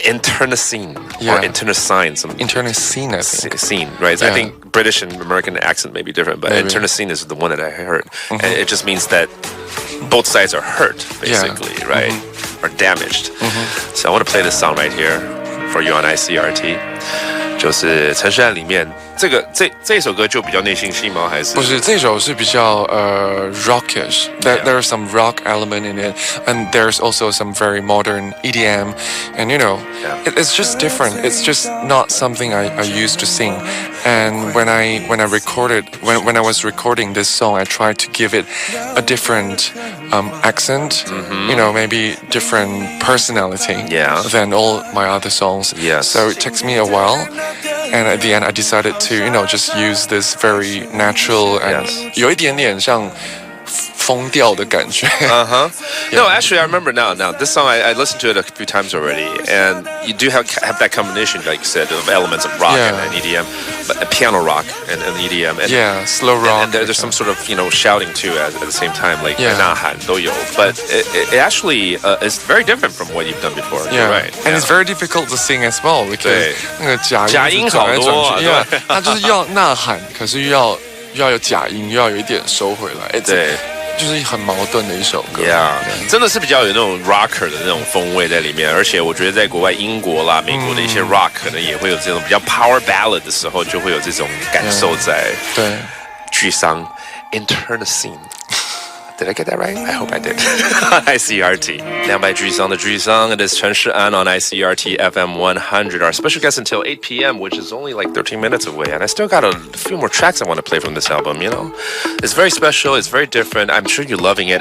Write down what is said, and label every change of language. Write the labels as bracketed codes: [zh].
[en] Internecine or internecine. Internecine, I think. Scene, right? Yeah. I think British and American accent may be different, but internecine is the one that I heard, and it just means that both sides are hurt, basically, right? Or damaged. So I want to play this song right here for you on ICRT. [zh] 就是陈势安里面这一首歌就比较内心戏吗？还是不是这首是比较rockish. [en] There's some rock element in it, and there's also some very modern EDM, and it's just different. It's just not something I used to sing. And when I recorded when I was recording this song, I tried to give it a different accent, maybe different personality than all my other songs. So it takes me a while. And at the end, I decided to, just use this very natural and [zh] 有一点点像疯调的感觉。 [en] No, actually, I remember now. Now, this song, I listened to it a few times already, and you do have that combination, like you said, of elements of rock and EDM, but piano rock and EDM. And, slow rock. And there's some sort of, shouting too at the same time, like [zh] 呐喊都有. [en] But it actually is very different from what you've done before. You're right. And it's very difficult to sing as well because [zh] 那个假音好多啊，对，它就是要呐喊，可是又要有假音，又要有一点收回来。对。就是很矛盾的一首歌真的是比较有那种 rocker 的那种风味在里面，而且我觉得在国外英国啦、美国的一些 rock 可能也会有这种比较 power ballad 的时候，就会有这种感受在。对，沮丧 internecine. [en] Did I get that right? I hope I did. ICRT. [zh] 两败俱伤的俱伤. [en] It is 陈势安 on ICRT FM 100. Our special guest until 8 p.m., which is only like 13 minutes away. And I still got a few more tracks I want to play from this album, It's very special. It's very different. I'm sure you're loving it.